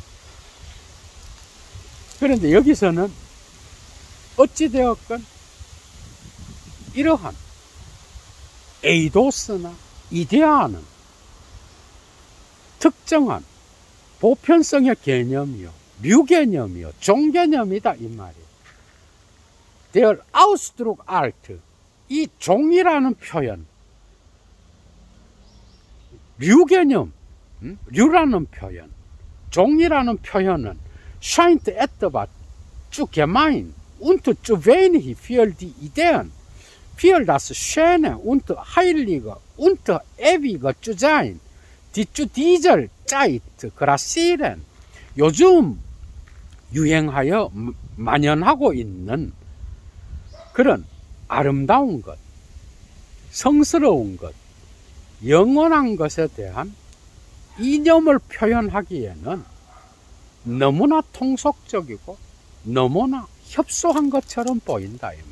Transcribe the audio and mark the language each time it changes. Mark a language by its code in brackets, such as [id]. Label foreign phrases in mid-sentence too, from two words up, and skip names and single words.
[ko] 그런데 여기서는 어찌되었건 이러한 에이도스나 이데아는 특정한 보편성의 개념이요, 류 개념이요, 종 개념이다 이 말이에요. [de] Der Ausdruck Alt, [ko] 이 종이라는 표현, 류 개념, 류라는 표현, 종이라는 표현은 [de] scheint etwa zu gemein und zu wenig für die Ideen, für das Schöne und Heilige und Ewige zu sein, die zu dieser Zeit grassieren. [ko] 요즘 유행하여 만연하고 있는 그런 아름다운 것, 성스러운 것, 영원한 것에 대한 이념을 표현하기에는 너무나 통속적이고 너무나 협소한 것처럼 보인다 이 말.